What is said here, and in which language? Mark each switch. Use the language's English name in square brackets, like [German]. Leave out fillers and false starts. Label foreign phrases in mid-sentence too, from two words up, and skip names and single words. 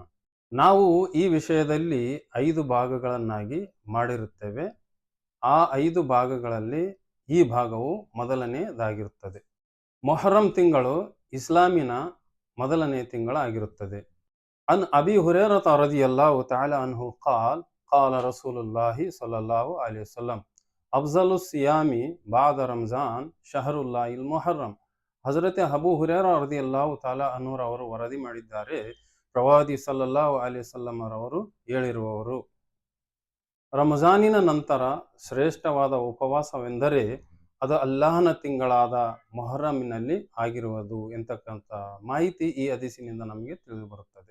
[Kannada] ನಾವು ಈ ವಿಷಯದಲ್ಲಿ 5 ಭಾಗಗಳನ್ನಾಗಿ ಮಾಡಿರುತ್ತೇವೆ. ಆ 5 ಭಾಗಗಳಲ್ಲಿ ಈ ಭಾಗವು ಮೊದಲನೆಯದಾಗಿರುತ್ತದೆ. ಮೊಹರಂ ತಿಂಗಳು ಇಸ್ಲಾಮಿನ ಮೊದಲನೇ ತಿಂಗಳಾಗಿರುತ್ತದೆ. [Arabic] عن أبي هريرة رضي الله تعالى عنه قال قال رسول الله صلى الله عليه وسلم أفضل الصيام بعد رمضان شهر الله المحرم. [Kannada] ಹಜರತೆ ಅಬೂ ಹುರೈರಾ [Arabic] رضي الله تعالى [Kannada] ಅನ್ಹುರವರು ವರದಿ ಮಾಡಿದ್ದಾರೆ. ಪ್ರವಾದಿ [Arabic] صلى الله عليه وسلم [Kannada] ರವರು ಹೇಳಿರುವವರು, ರಮಜಾನಿನ ನಂತರ ಶ್ರೇಷ್ಠವಾದ ಉಪವಾಸವೆಂದರೆ ಅದು ಅಲ್ಲಾಹನ ತಿಂಗಳಾದ ಮೊಹರಮಿನಲ್ಲಿ ಆಗಿರುವುದು ಎಂತಕ್ಕಂಥ ಮಾಹಿತಿ ಈ ಹದೀಸಿನಿಂದ ನಮಗೆ ತಿಳಿದು ಬರುತ್ತದೆ.